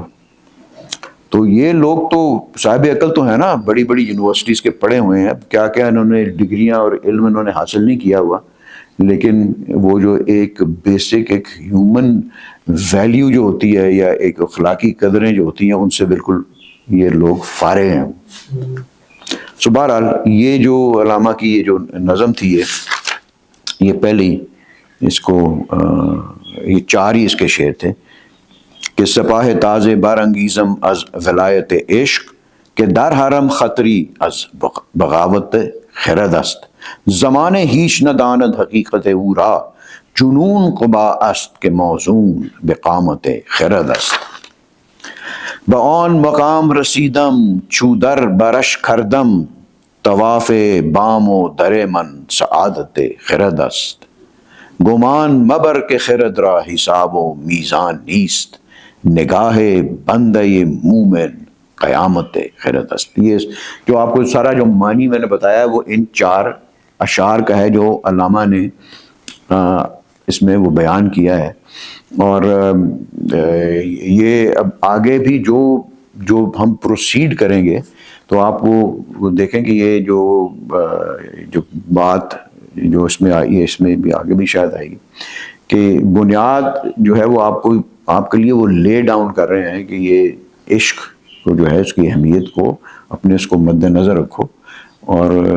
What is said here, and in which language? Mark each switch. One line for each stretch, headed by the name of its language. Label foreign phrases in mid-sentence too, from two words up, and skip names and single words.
Urdu: تو یہ لوگ تو صاحب عقل تو ہیں نا، بڑی بڑی یونیورسٹیز کے پڑھے ہوئے ہیں، کیا کیا انہوں نے ڈگریاں اور علم انہوں نے حاصل نہیں کیا ہوا، لیکن وہ جو ایک بیسک ایک
English: human value
Urdu: جو ہوتی ہے یا ایک اخلاقی قدریں جو ہوتی ہیں ان سے بالکل یہ لوگ فارغ ہیں. سو بہرحال یہ جو علامہ کی یہ جو نظم تھی یہ پہلے ہی اس کو یہ 4 ہی اس کے شعر تھے کہ
Persian: سپاہ تاز بارانگیزم از ولایت عشق کہ در حرم خطری از بغاوت خرد است زمان هیچ نداند حقیقت او را جنون قبا است کہ موزون بقامت خرد است به آن مقام رسیدم چو در برش کردم طواف بام و در من سعادت خرد است گمان مبر کہ خرد را حساب و میزان نیست نگاہ بندہ مومن قیامت خرد است.
Urdu: یہ جو آپ کو سارا جو معنی میں نے بتایا وہ ان 4 اشعار کا ہے جو علامہ نے اس میں وہ بیان کیا ہے. اور یہ اب آگے بھی جو ہم پروسیڈ کریں گے تو آپ وہ دیکھیں کہ یہ جو بات جو اس میں آئی ہے اس میں بھی آگے بھی شاید آئے گی کہ بنیاد جو ہے وہ آپ کے لیے وہ
English: lay down
Urdu: کر رہے ہیں کہ یہ عشق کو جو ہے اس کی اہمیت کو اپنے اس کو مد نظر رکھو اور